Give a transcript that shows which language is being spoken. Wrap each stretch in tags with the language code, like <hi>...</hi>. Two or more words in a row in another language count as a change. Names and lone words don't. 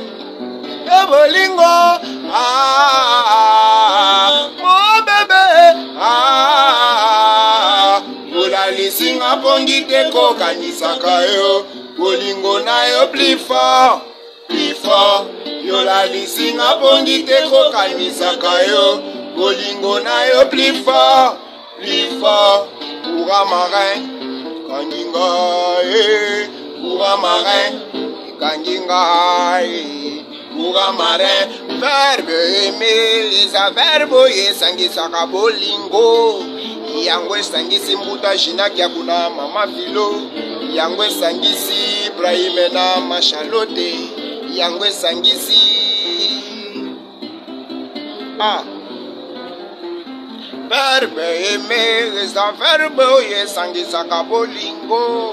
<ln>E bolingo,</ln> <fr>mon bébé,</fr> <ln>yola lisinga pongite kokanisaka yo, bolingo na yo</ln> <fr>plus fort, plus fort.</fr> <ln>Yola lisinga pongite kokanisaka yo, bolingo na yo</ln> <fr>plus fort, plus fort.</fr> <ln>Pura marin, kanginga pura marin, kanginga pura marin.</ln> <fr>Verbe aimer,</fr> <ln>eza verbe esangisaka bolingo. Yango esangisi mbuta jina kia kuna mama filo. Yango esangisi Ibrahim na Machalote. Yango esangisi</ln> <fr>verbe aimer,</fr> <ln>eza verbe esangisaka bolingo.</ln>